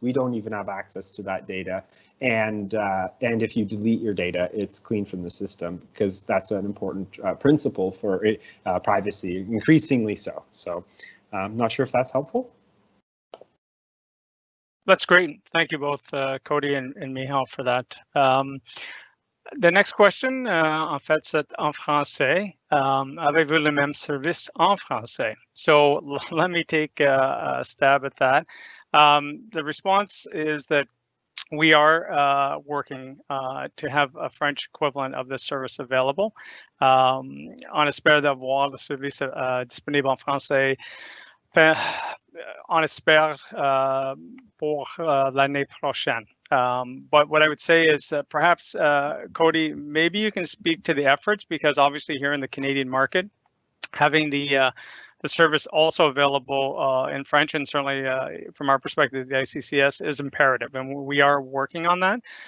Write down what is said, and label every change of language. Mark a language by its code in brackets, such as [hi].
[en] We don't even have access to that data. And if you delete your data, it's clean from the system, because that's an important principle for privacy, increasingly so. So I'm not sure if that's helpful. That's great. Thank you both, Cody and Michal, for that. The next question, [fr] en fait, c'est en français. Avez-vous le même service en français? [en] So let me take a stab at that. The response is that we are working to have a French equivalent of this service available. [fr] On espère d'avoir le service disponible en français. On espère pour l'année prochaine. [en] But what I would say is perhaps, Cody, maybe you can speak to the efforts, because obviously here in the Canadian market, having the service also available in French, and certainly from our perspective, the ICCS is imperative, and we are working on that.